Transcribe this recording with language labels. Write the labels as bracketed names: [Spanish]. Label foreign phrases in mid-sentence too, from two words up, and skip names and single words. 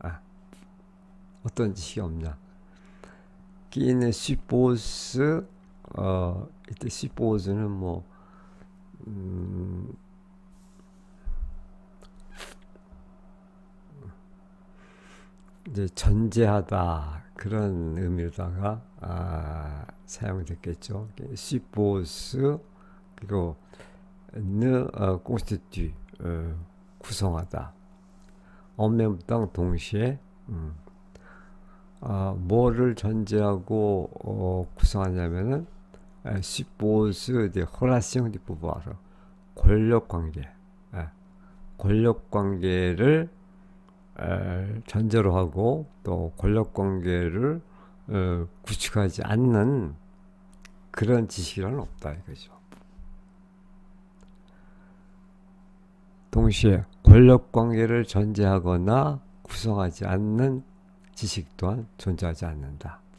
[Korean] 어떤 지식이 없냐? 끼는 suppose 이때 suppose는 뭐 이제 전제하다 그런 의미로다가 사용됐겠죠. suppose 그리고 [French] ne constitue [Korean] 구성하다. [French] en même temps [Korean] 동시에 뭐를 전제하고 구성하냐면은 [French] suppose des relations de pouvoir [Korean] 권력 관계, 권력 관계를 전제로 하고 또 권력 관계를 구축하지 않는 그런 지식은 없다 이거죠. 동시에 권력 관계를 전제하거나 구성하지 않는 지식 또한 존재하지 않는다.